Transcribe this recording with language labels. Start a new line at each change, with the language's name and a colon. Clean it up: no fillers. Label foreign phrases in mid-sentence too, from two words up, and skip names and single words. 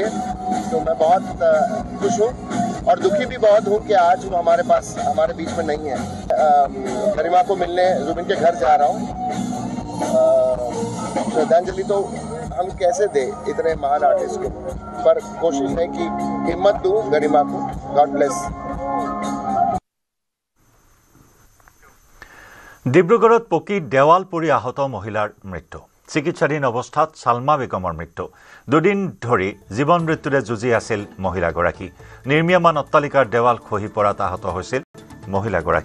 Hindi: तो मैं बहुत खुश हूँ और दुखी भी बहुत हूँ कि आज वो हमारे बीच में नहीं है। गरिमा को मिलने जुबिन के घर जा रहा हूँ। श्रद्धांजलि तो हम कैसे दे इतने महान आर्टिस्ट को, पर कोशिश है कि हिम्मत दूं गरिमा को।
English: God bless.
Assamese: ডিব্ৰুগড়ত পকি দেৱাল পৰি আহত মহিলাৰ মৃত্যু। চিকিৎসাধীন অৱস্থাত ছালমা বেগমৰ মৃত্যু। দুদিন ধৰি জীৱন মৃত্যুৰে যুঁজি আছিল মহিলাগৰাকী। নিৰ্মীয়মান অট্টালিকাৰ দেৱাল খহি পৰাত আহত হৈছিল মহিলাগৰাকী।